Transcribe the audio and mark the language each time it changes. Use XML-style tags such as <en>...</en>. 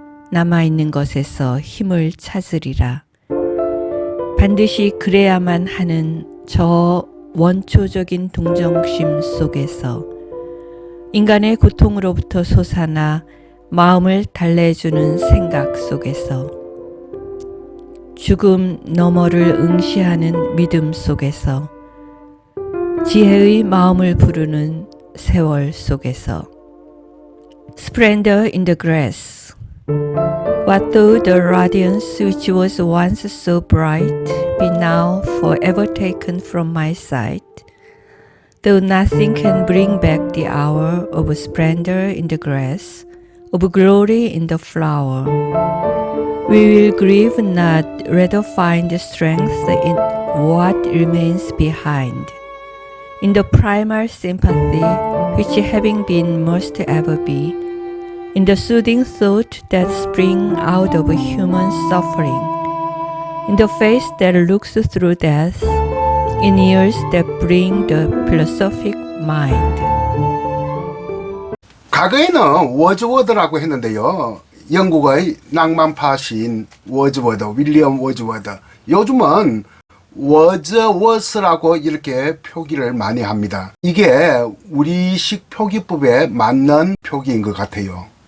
<ko>남아있는 것에서 힘을 찾으리라. 반드시 그래야만 하는 저 원초적인 동정심 속에서 인간의 고통으로부터 솟아나 마음을 달래주는 생각 속에서 죽음 너머를 응시하는 믿음 속에서 지혜의 마음을 부르는 세월 속에서</ko> <en>Splendor in the grass. What though the radiance which was once so bright be now forever taken from my sight? Though nothing can bring back the hour of splendor in the grass, of glory in the flower, we will grieve not, rather find strength in what remains behind, in the primal sympathy which having been must ever be, in the soothing thought that spring out of human suffering, in the face that looks through death, in ears that bring the philosophic mind.</en> <ko>과거에는 워즈워드라고 했는데요, 영국의 낭만파 시인 워즈워드, 윌리엄 워즈워드. 요즘은 워즈워스라고 이렇게 표기를 많이 합니다. 이게 우리식 표기법에 맞는 표기인 것 같아요.</ko>